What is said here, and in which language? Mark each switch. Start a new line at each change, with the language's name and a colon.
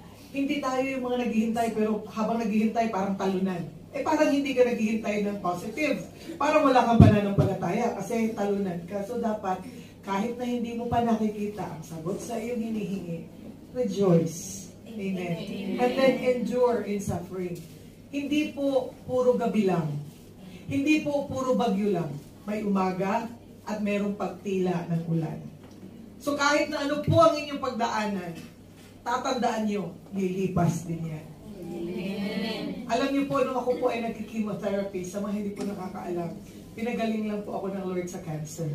Filipino: Hindi tayo yung mga naghihintay, pero habang naghihintay, parang talunan. Parang hindi ka naghihintay ng positive. Parang wala kang pananampalataya kasi talunan ka. So dapat, kahit na hindi mo pa nakikita ang sagot sa iyong hinihingi,
English: rejoice. Amen. And then endure in suffering.
Filipino: Hindi po puro gabi lang. Hindi po puro bagyo lang. May umaga at merong pagtila ng ulan. So kahit na ano po ang inyong pagdaanan, tatandaan nyo, lilipas din yan. Amen. Alam niyo po, nung ako po ay nagki-chemotherapy, sa mga hindi po nakakaalam, pinagaling lang po ako ng Lord sa cancer.